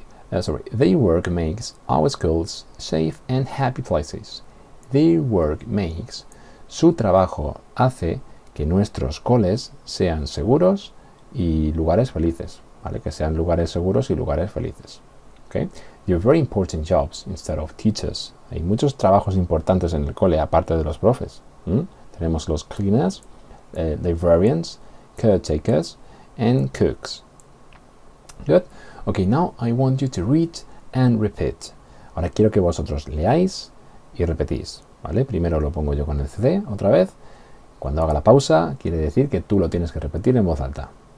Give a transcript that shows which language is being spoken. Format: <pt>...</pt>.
<en>Their work makes our schools safe and happy places. Their work makes,</en> <es>su trabajo hace que nuestros coles sean seguros y lugares felices, ¿vale? Que sean lugares seguros y lugares felices. Okay?</es> <en>They're very important jobs instead of teachers.</en> <es>Hay muchos trabajos importantes en el cole aparte de los profes. Tenemos los</es> <en>cleaners, librarians, caretakers, and cooks. Good. Okay, now I want you to read and repeat.</en> <es>Ahora quiero que vosotros leáis y repetís, ¿vale? Primero lo pongo yo con el CD otra vez. Cuando haga la pausa, quiere decir que tú lo tienes que repetir en voz alta.</es>